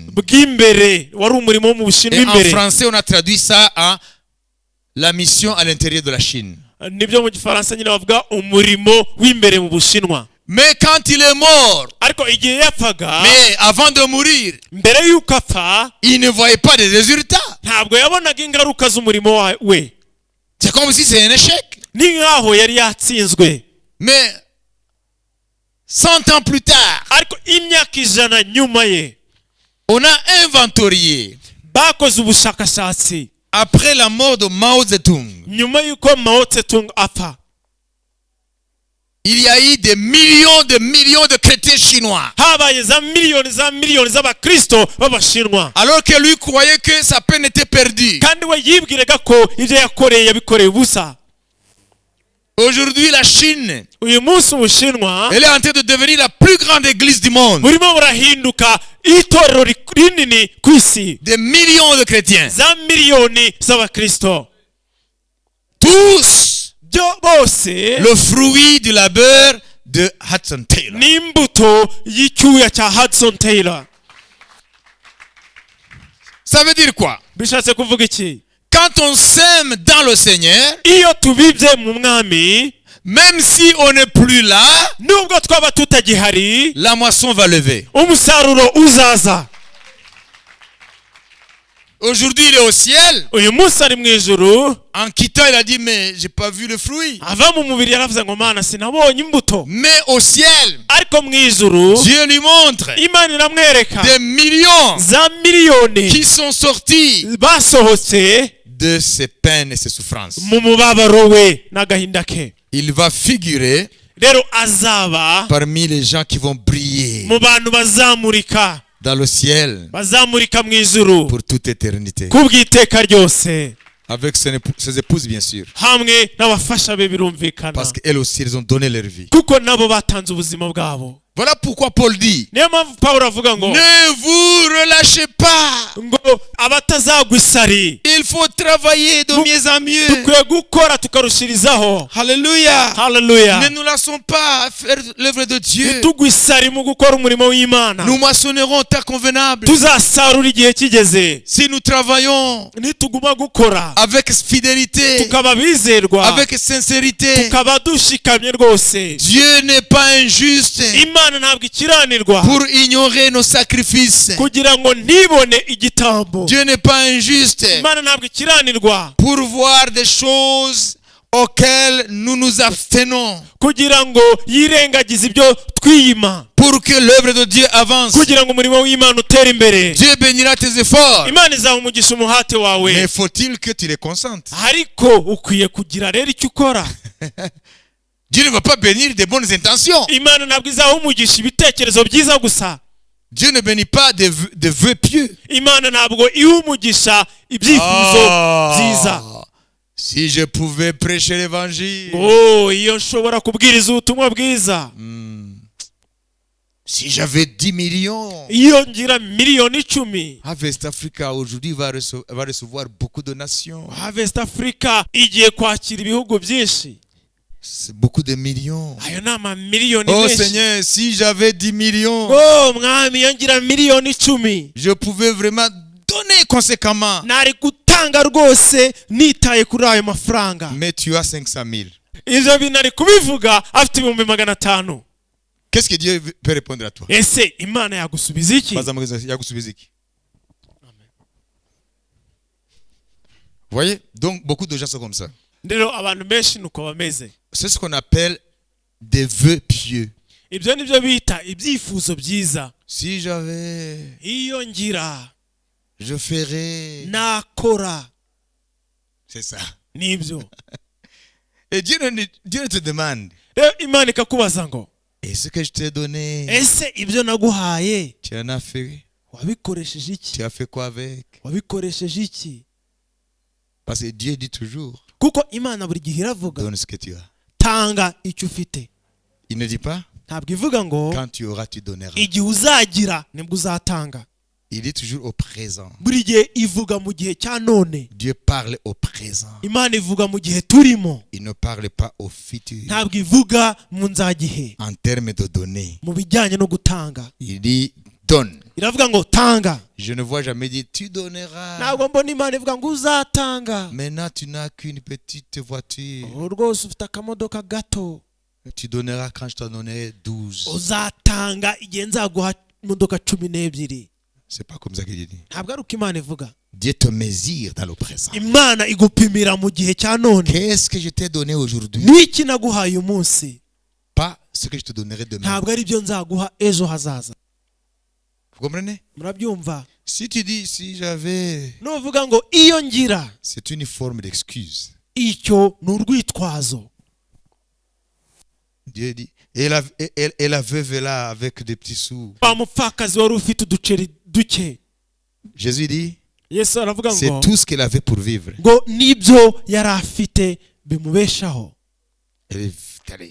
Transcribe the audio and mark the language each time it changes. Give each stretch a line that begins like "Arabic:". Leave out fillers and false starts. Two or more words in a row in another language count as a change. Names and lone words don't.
Kinyarwanda: bw'imbere, wari umurimo wo mu Bushinwa
French: Et en
Kinyarwanda: imbere.
French: français, on a traduit ça à la mission à l'intérieur de la Chine.
Kinyarwanda: nibyo mu gifaransa nyine bavuga umurimo w'imbere mu Bushinwa.
French: Mais quand il est mort,
Kinyarwanda: ariko igihe yapfaga,
French: mais avant de mourir,
Kinyarwanda: mbere y'uko apfa
French: il ne voyait pas de résultats.
Kinyarwanda: ntabwo yabonaga ingaruka z'umurimo we.
French: C'est comme si c'est un échec.
Kinyarwanda: ni nk'aho yari yatsinzwe.
French: Mais 100 ans plus tard,
Kinyarwanda: ariko imyaka 100 nyuma ye,
French: on a inventorié,
Kinyarwanda: bakoze ubushakashatsi
French: après la mort de Mao Zedong,
Kinyarwanda: nyuma y'uko Mao Tse-tung apfa,
French: il y a eu des millions de chrétiens chinois.
Kinyarwanda: habaye za miliyoni z'abakristo b'Abashinwa,
French: Alors que lui croyait que sa peine était perdue.
Kinyarwanda: kandi we yibwiraga ko ibyo yakoreye yabikoreye ubusa.
French: Aujourd'hui, la Chine,
Kinyarwanda: uyu munsi Ubushinwa
French: elle est en train de devenir la plus grande église du monde.
Kinyarwanda: burimo burahinduka itorero rinini ku isi,
French: Des millions de chrétiens.
Kinyarwanda: za miliyoni z'abakristo,
French: Tous
Kinyarwanda: bose
French: le fruit du labeur de Hudson Taylor.
Kinyarwanda: n'imbuto y'icyuya cya Hudson Taylor.
French: Ça veut dire quoi?
Kinyarwanda: bishatse kuvuga iki?
French: Quand on sème dans le Seigneur,
Kinyarwanda: iyo tubibye mu mwami,
French: même si on n'est plus là,
Kinyarwanda: nubwo twaba tutagihari,
French: la moisson va lever.
Kinyarwanda: umusaruro uzaza.
French: Aujourd'hui, il est au ciel.
Kinyarwanda: uyu munsi ari mu ijuru,
French: En quittant, il a dit, mais j'ai pas vu le fruit.
Kinyarwanda: ava mu mubiri yaravuze ngo mana sinabonye imbuto.
French: Mais au ciel,
Kinyarwanda: ariko mu ijuru
French: Dieu lui montre
Kinyarwanda: Imana iramwereka
French: des millions
Kinyarwanda: za miliyoni
French: qui sont sortis
Kinyarwanda: basohotse
French: de ses peines et ses souffrances.
Kinyarwanda: mu mubabaro we n'agahinda ke.
French: Il va figurer
Kinyarwanda: rero azaba
French: parmi les gens qui vont briller
Kinyarwanda: mu bantu bazamurika,
French: dans le ciel
Kinyarwanda: bazamurika mu ijuru
French: pour toute éternité.
Kinyarwanda: kubw'iteka ryose,
French: Avec ses épouses, bien sûr.
Kinyarwanda: hamwe n'abafasha be birumvikana,
French: Parce qu'elles aussi, elles ont donné leur vie.
Kinyarwanda: kuko nabo batanze ubuzima bwabo.
French: Voilà pourquoi Paul dit,
Kinyarwanda: niyo mpamvu Pawulo avuga ngo
French: ne vous relâchez pas.
Kinyarwanda: ngo abatazagwa isari,
French: Il faut travailler de mieux en mieux.
Kinyarwanda: dukwiye gukora tukarushirizaho.
French: Alléluia.
Kinyarwanda: Haleluya.
French: Ne nous lassons pas à faire l'œuvre de Dieu.
Kinyarwanda: ntitugwe isari mu gukora umurimo w'Imana.
French: Nous moissonnerons au temps convenable.
Kinyarwanda: tuzasarura igihe kigeze.
French: Si nous travaillons
Kinyarwanda: nituguma gukora
French: avec fidélité,
Kinyarwanda: tukaba bizerwa,
French: avec sincérité,
Kinyarwanda: tukaba dushikamye rwose,
French: Dieu n'est pas injuste
Kinyarwanda: Imana ntabwo ikiranirwa
French: pour ignorer nos sacrifices.
Kinyarwanda: kugira ngo ntibone igitambo.
French: Dieu n'est pas injuste
Kinyarwanda: Imana ntabwo ikiranirwa
French: pour voir des choses auxquels nous nous abstenons
Kinyarwanda: kugira ngo yirengagize ibyo twiyima,
French: pour que l'œuvre de Dieu avance.
Kinyarwanda: kugira ngo umurimo w'Imana utere imbere.
French: Dieu bénira tes efforts.
Kinyarwanda: Imana izaha umugisha umuhate wawe,
French: Mais faut-il que tu les consentes?
Kinyarwanda: ariko ukwiye kugira rero icyo ukora.
French: Dieu ne va pas bénir des bonnes intentions.
Kinyarwanda: Imana ntabwo izaha umugisha ibitekerezo byiza gusa.
French: Dieu ne bénit pas des vœux pieux.
Kinyarwanda: Imana ntabwo iha umugisha ibyifuzo byiza.
French: Si je pouvais prêcher l'évangile.
Kinyarwanda: Oh, iyo nshobora kubwiriza ubutumwa bwiza.
French: Si j'avais 10 millions.
Kinyarwanda: Iyo ngira miliyoni 10.
French: Harvest Africa aujourd'hui va recevoir beaucoup de nations.
Kinyarwanda: Harvest Africa igiye kwakira ibihugu byinshi.
French: C'est beaucoup de millions.
Kinyarwanda: Ayo ni amamiliyoni Oh menshi.
French: Seigneur, si j'avais 10 millions.
Kinyarwanda: Oh mwami, iyo ngira miliyoni 10,
French: Je pouvais vraiment donner conséquemment.
Kinyarwanda: nari gutanga rwose nitaye kuri ayo mafaranga.
French: Mais tu as 500 000.
Kinyarwanda: Ivyo bintu ari kubivuga afite 500,000.
French: Qu'est-ce que Dieu peut répondre à toi?
Kinyarwanda: Ese Imana yagusubiza iki?
French: Vous voyez? Donc beaucoup de gens sont comme ça.
Kinyarwanda: Rero abantu benshi nuko bameze.
French: C'est ce qu'on appelle des vœux pieux.
Kinyarwanda: Ibyo nibyo bita ibyifuzo byiza.
French: Si j'avais,
Kinyarwanda: Iyo ngira,
French: je ferais.
Kinyarwanda: nakora.
French: C'est ça.
Kinyarwanda: Nibyo.
French: Et Dieu ne te demande.
Kinyarwanda: Rero Imana ikakubaza ngo,
French: Et ce que je t'ai donné,
Kinyarwanda: ese ibyo naguhaye
French: tu en as fait.
Kinyarwanda: wabikoresheje iki?
French: Tu as fait quoi avec?
Kinyarwanda: Wabikoresheje iki?
French: Parce que Dieu dit toujours,
Kinyarwanda: Kuko Imana buri gihe iravuga,
French: donne ce que tu as.
Kinyarwanda: tanga icyo ufite.
French: Il ne dit pas,
Kinyarwanda: Ntabwo ivuga ngo
French: quand tu auras, tu donneras.
Kinyarwanda: igihe uzagira nibwo uzatanga.
French: Il dit toujours au présent.
Kinyarwanda: Buri gihe ivuga mu gihe cya none.
French: Dieu parle au présent.
Kinyarwanda: Imana ivuga mu gihe turimo.
French: Il ne parle pas au futur.
Kinyarwanda: Ntabwo ivuga mu nzagihe.
French: En termes de donner,
Kinyarwanda: Mu bijyanye no gutanga,
French: il dit donne.
Kinyarwanda: iravuga ngo tanga.
French: Je ne vois jamais dire tu donneras.
Kinyarwanda: Ntabwo mbona Imana ivuga ngo uzatanga.
French: Maintenant, tu n'as qu'une petite voiture.
Kinyarwanda: Rwose ufite akamodoka gato.
French: Tu donneras quand je t'en donnerai 12.
Kinyarwanda: Uzatanga igihe nzaguha imodoka 12.
French: C'est pas comme ça qu'il dit.
Kinyarwanda: Ntabwo ari uko Imana ivuga.
French: Dieu te mesure dans le présent.
Kinyarwanda: Imana igupimira mu gihe cya none.
French: Qu'est-ce que je t'ai donné aujourd'hui?
Kinyarwanda: Niki naguhaye uyu munsi?
French: Pas ce que je te donnerai demain.
Kinyarwanda: Ntabwo ari byo nzaguha ejo hazaza.
French: Vous comprenez?
Kinyarwanda: Murabyumva?
French: Si tu dis si j'avais,
Kinyarwanda: Nuvuga ngo iyo ngira,
French: c'est une forme d'excuse.
Kinyarwanda: icyo ni urwitwazo.
French: Dieu dit, et la veuve là avec des petits sous.
Kinyarwanda: Wa mupfakazi wari ufite uduceri duke.
French: Jésus dit,
Kinyarwanda: Yesu aravuga
French: c'est
Kinyarwanda: ngo
French: tout ce qu'elle avait pour vivre.
Kinyarwanda: ngo nibyo yari afite bimubeshaho.
French: Elle est allée